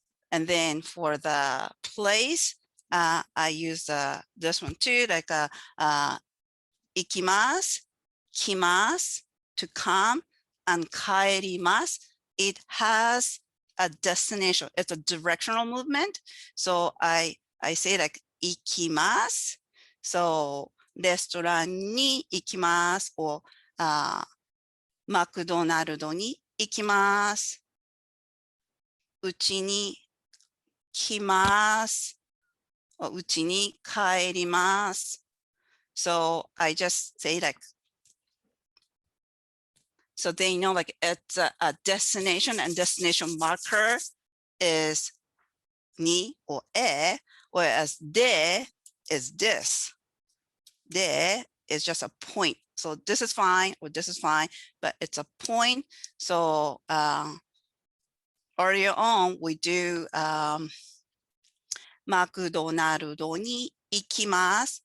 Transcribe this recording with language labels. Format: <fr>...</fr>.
<en>And then for the place, I use this one too, like ikimasu, kimasu, to come, and kaerimasu. It has a destination. It's a directional movement. So I say like ikimasu.</en> <ja>So レストランに行きます or マクドナルドに行きます。うちに来ます。うちに帰ります。</ja> <en>So I just say like, so they know like it's a destination, and destination marker is ni or e, whereas de is this. De is just a point. So this is fine or this is fine, but it's a point. So earlier on we do</en> <ja>マクドナルドに行きます。</ja>